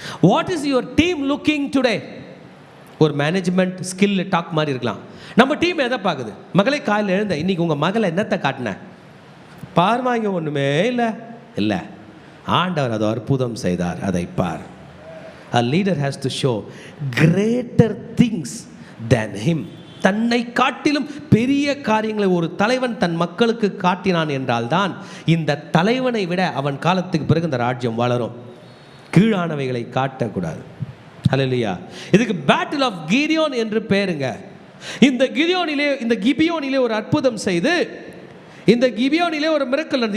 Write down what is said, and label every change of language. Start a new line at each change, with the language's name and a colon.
English: What is your team looking today?
Tamil: ஒரு management skill talk மாதிரி இருக்கலாம். நம்ம டீம் எதை பார்க்குது? மகளே காலையில் எழுந்த, இன்னைக்கு உங்கள் மகளை என்னத்தை காட்டினேன் பார்வாங்க? ஒன்றுமே இல்லை. இல்லை, ஆண்டவர் அதை அற்புதம் செய்தார், அதை பார்.
English: A leader has to show greater things than him.
Tamil: தன்னை காட்டிலும் பெரிய காரியங்களை ஒரு தலைவன் தன் மக்களுக்கு காட்டினான் என்றால் தான் இந்த தலைவனை விட அவன் காலத்துக்கு பிறகு இந்த ராஜ்யம் வளரும். கீழானவைகளை காட்டக்கூடாது. ஹல்லேலூயா. இதுக்கு பேட்டில் ஆஃப் கிபியோன் என்று பேருங்க. இந்த கிபியோனிலே ஒரு அற்புதம் செய்து, இந்த கிபியோனிலே ஒரு மிரக்கல் நடந்தது.